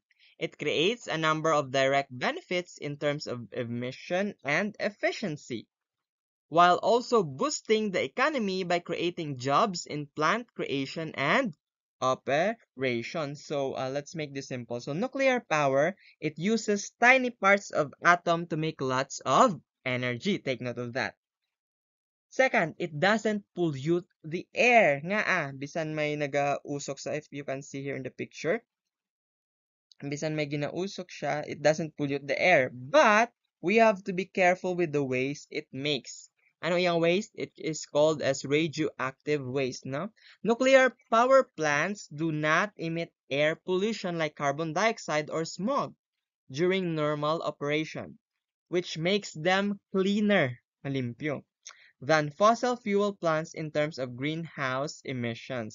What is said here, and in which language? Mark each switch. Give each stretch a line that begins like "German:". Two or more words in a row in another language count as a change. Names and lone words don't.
English: It creates a number of direct benefits in terms of emission and efficiency, while also boosting the economy by creating jobs in plant creation and operation. So let's make this simple. So nuclear power, it uses tiny parts of atom to make lots of energy. Take note of that. Second, it doesn't pollute the air.
Hiligaynon: Nga bisan may nagausok sa,
English: if you can see here in the picture,
Hiligaynon: bisan may ginausok siya,
English: it doesn't pollute the air. But we have to be careful with the waste it makes.
Filipino: Ano yung waste?
English: It is called as radioactive waste, no? Nuclear power plants do not emit air pollution like carbon dioxide or smog during normal operation, which makes them cleaner, malimpyo, than fossil fuel plants in terms of greenhouse emissions.